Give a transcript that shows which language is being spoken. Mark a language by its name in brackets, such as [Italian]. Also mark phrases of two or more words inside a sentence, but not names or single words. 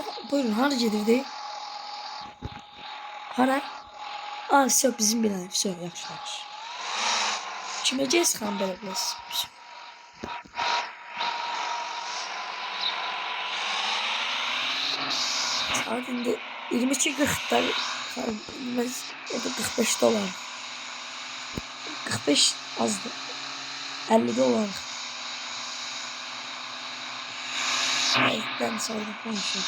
[Azerbaijani] Buyurun, hara gedirdik? Hara? Aa, все, bizim binayı, все, yaxşı. Kiməcəyiz xanım belə biraz? Saat indi 22:40'da bilmez, o da 45 dolar. 45 azdı. 50 dolar. [Turkish] Ben sonra konuşuyorum.